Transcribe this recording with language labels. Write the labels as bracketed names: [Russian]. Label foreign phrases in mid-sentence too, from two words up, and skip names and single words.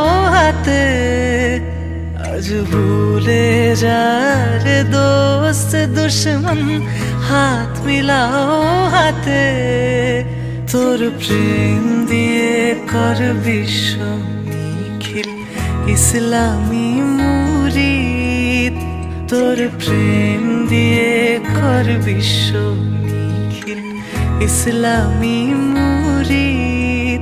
[Hindi] हाथे, आज भूले जा रे दोस्त दुश्मन हाथ मिलाओ हाथे, [Bangla] তোর প্রেম দিয়ে কর বিশ্ব নিখিল ইসলামী মুরিদ, তোর প্রেম দিয়ে কর বিশ্ব ইসলামী মুরিদ।